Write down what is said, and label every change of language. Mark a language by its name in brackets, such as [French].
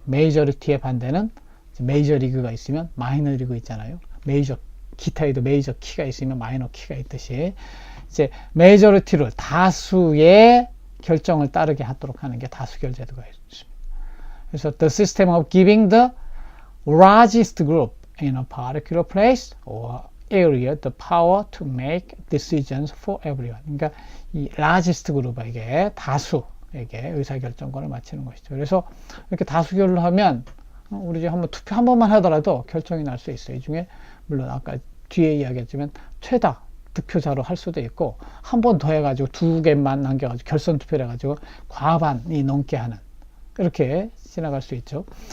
[Korean] majority의 반대는 메이저 리그가 있으면 마이너 리그 있잖아요. 기타에도 메이저 키가 있으면 마이너 키가 있듯이, 이제 majority rule, 다수의 결정을 따르게 하도록 하는 게 다수결 제도가 있습니다. 그래서 [English] the system of giving the largest group in a particular place or area the power to make decisions for everyone. [Korean] 그러니까 이 [English] largest group [Korean] 에게, 다수에게 의사결정권을 맡기는 것이죠. 그래서 이렇게 다수결을 하면 우리 이제 한번 투표 한 번만 하더라도 결정이 날 수 있어요. 이 중에 물론 아까 뒤에 이야기했지만 최다 득표자로 할 수도 있고, 한 번 더 해가지고 두 개만 남겨가지고 결선 투표를 해가지고 과반이 넘게 하는, 이렇게 지나갈 수 있죠.